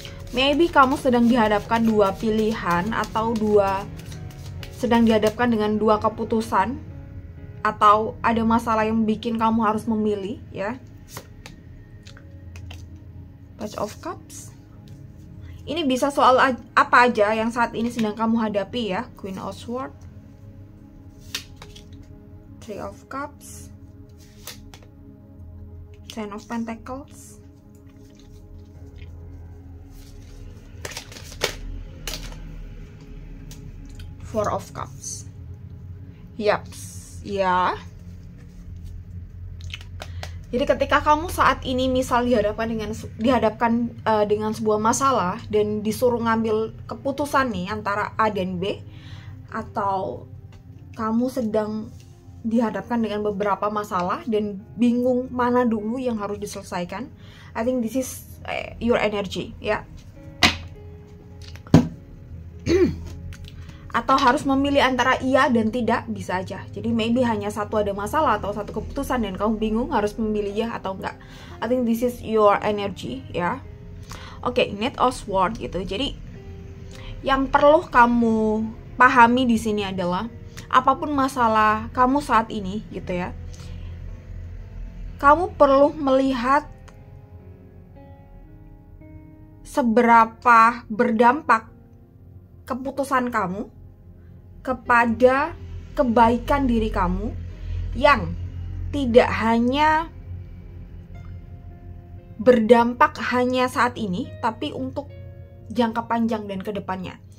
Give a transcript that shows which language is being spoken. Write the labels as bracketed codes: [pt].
[id] Maybe kamu sedang dihadapkan dua pilihan, atau sedang dihadapkan dengan dua keputusan, atau ada masalah yang bikin kamu harus memilih ya. Page of Cups. Ini bisa soal apa aja yang saat ini sedang kamu hadapi ya. [en] Queen of Swords, Three of Cups, Ten of Pentacles, Four of Cups. [id] Yaps, ya. Jadi ketika kamu saat ini misal dihadapkan dengan sebuah masalah dan disuruh ngambil keputusan nih antara A dan B, atau kamu sedang dihadapkan dengan beberapa masalah dan bingung mana dulu yang harus diselesaikan, [en] I think this is your energy [id] ya. Atau harus memilih antara iya dan tidak, bisa aja. Jadi maybe hanya satu ada masalah atau satu keputusan dan kamu bingung harus memilih ya atau enggak. [en] I think this is your energy ya. [id] Oke, Knight of Swords gitu. Jadi yang perlu kamu pahami di sini adalah apapun masalah kamu saat ini gitu ya, kamu perlu melihat seberapa berdampak keputusan kamu kepada kebaikan diri kamu, yang tidak hanya berdampak hanya saat ini, tapi untuk jangka panjang dan kedepannya.